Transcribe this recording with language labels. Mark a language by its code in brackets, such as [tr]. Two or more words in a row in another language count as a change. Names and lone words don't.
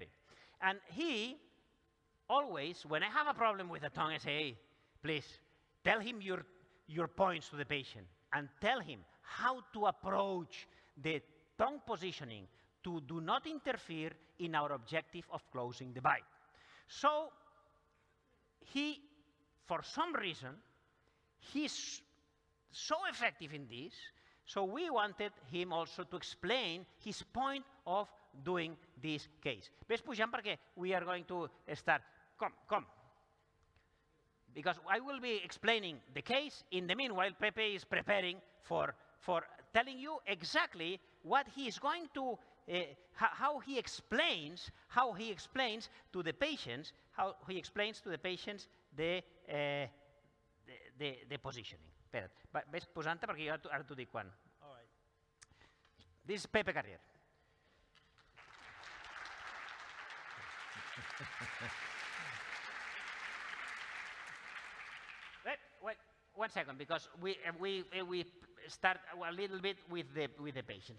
[en] And he always, when I have a problem with the tongue, I say, hey, please, tell him your points to the patient and tell him how to approach the tongue positioning to do not interfere in our objective of closing the bite. So he, for some reason, he's so effective in this, so we wanted him also to explain his point of doing this case. [ca] Ves pujant perquè [en] we are going to start. Come. Because I will be explaining the case. In the meanwhile, Pepe is preparing for telling you exactly what he is going to, how he explains to the patients, the positioning. [ca] Espera't, ves posant-te perquè jo ara t'ho dic quan. [en] All right. This is Pepe Carriere. Wait, 1 second, because we start a little bit with the patient.